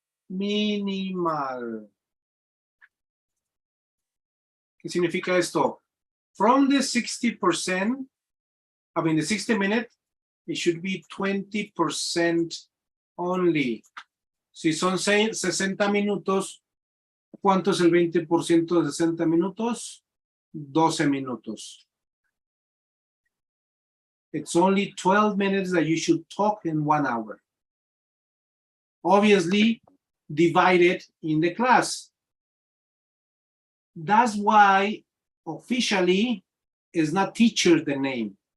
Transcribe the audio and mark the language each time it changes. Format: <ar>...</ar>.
<en>Minimal.</en> <es>¿Qué significa esto?</es> <en>From the 60%, the 60 minutes, it should be 20% only.</en> <es>Si son 60 minutos, ¿cuánto es el 20% de 60 minutos? 12 minutos.</es> <en>It's only 12 minutes that you should talk in 1 hour. Obviously, divided in the class. That's why officially is not teacher the name.</en>